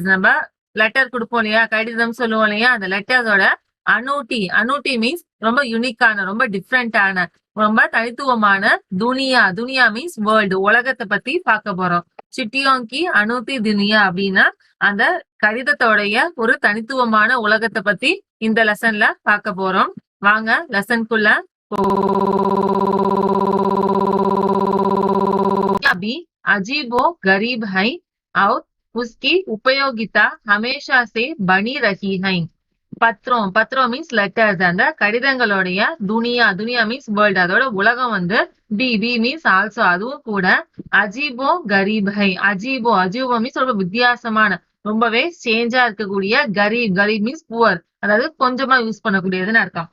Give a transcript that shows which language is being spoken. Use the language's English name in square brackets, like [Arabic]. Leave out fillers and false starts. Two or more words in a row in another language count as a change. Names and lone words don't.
[Tamil] நம்ம லெட்டர் கொடுப்போம் இல்லையா, கடிதம் சொல்லுவோம் இல்லையா, அந்த லெட்டர்ஸோட அனூட்டி மீன்ஸ் ரொம்ப யூனிக்கான, ரொம்ப டிஃப்ரெண்டான, ரொம்ப தனித்துவமான. துனியா [English] means world, [Tamil] உலகத்தை பத்தி பார்க்க போறோம். [Hindi] चिट्ठियों की अनूठी दुनिया [Tamil] அப்படின்னா அந்த கடிதத்தோடைய ஒரு தனித்துவமான உலகத்தை பத்தி இந்த லெசன்ல பார்க்க போறோம். வாங்க லெசனுக்குள்ள. [Hindi] अभी अजीब व गरीब है और उसकी उपयोगिता हमेशा से बनी रही है. [Tamil] பத்திரம் [English] means letters. [Tamil] அந்த கடிதங்களுடைய துனியா [English] means world, [Tamil] அதோட உலகம் வந்து பி [English] means also, [Tamil] அதுவும் கூட. [Hindi] अजीबो गरीब है. [Tamil] அஜீபோ மீன்ஸ் ரொம்ப வித்தியாசமான, ரொம்பவே சேஞ்சா இருக்கக்கூடிய. கரீப் [English] means poor, [Tamil] அதாவது கொஞ்சமா யூஸ் பண்ணக்கூடியதுன்னு அர்த்தம்.